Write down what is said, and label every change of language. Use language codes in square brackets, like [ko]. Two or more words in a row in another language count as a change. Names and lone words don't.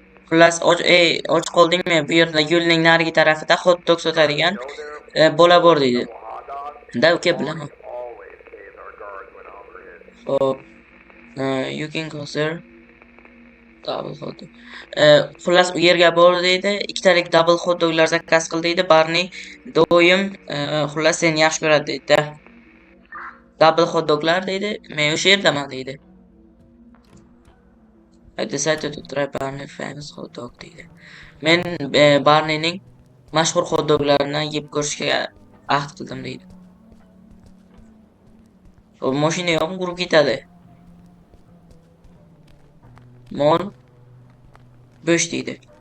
[uz] Xullas, och qoldingmi? Bu yerda yo'lning narigi tarafida hot dog sotadigan bola bor deydi. Da uka bilaman. Hop, [en] you can go sir. Double hot dog. [uz] Xullas u yerga bor deydi. Ikkitalik [en] double hot doglar [uz] zakaz qil deydi. Barni doim xullas seni yaxshi ko'radi deydi. Double hot doglar deydi. Men o'sha yerdaman deydi. [en] I decided to try Barney famous hot dog deydi. [uz] Men Barney'ning mashhur hot doglarini yeb ko'rishga ahd qildim deydi. O mashina yo'q, urib ketadi. Mol bo'sh deydi.